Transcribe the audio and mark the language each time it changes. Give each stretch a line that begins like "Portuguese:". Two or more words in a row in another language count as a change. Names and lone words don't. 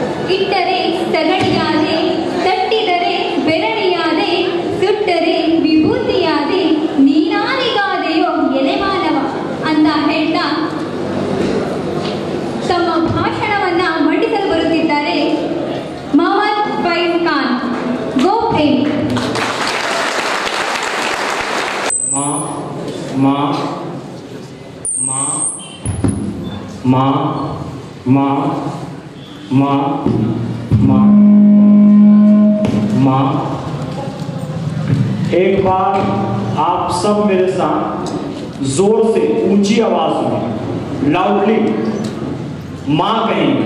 Kannada: ಇಟ್ಟರೆ ಸಗಣಿಯಾದೆ, ತಟ್ಟಿದರೆ ಬೆರಳಿಯಾದೆ, ಸುಟ್ಟರೆ ವಿಭೂತಿಯಾದೆ, ನೀನಾರಿಗಾದೆಯೋ ಎಲೆ ಮಾನವ ಅಂತ ಹೇಳ್ತಾ ತಮ್ಮ ಭಾಷಣವನ್ನ ಮಂಡಿಸಲು ಬರುತ್ತಿದ್ದಾರೆ ಮೊಹಮ್ಮದ್ ಫೈಜ್ ಖಾನ್. ಗೋ ಪ್ರೇಮ್.
Hindi: माँ माँ माँ माँ माँ माँ माँ माँ। एक बार आप सब मेरे साथ जोर से ऊंची आवाज में लाउडली माँ कहेंगे।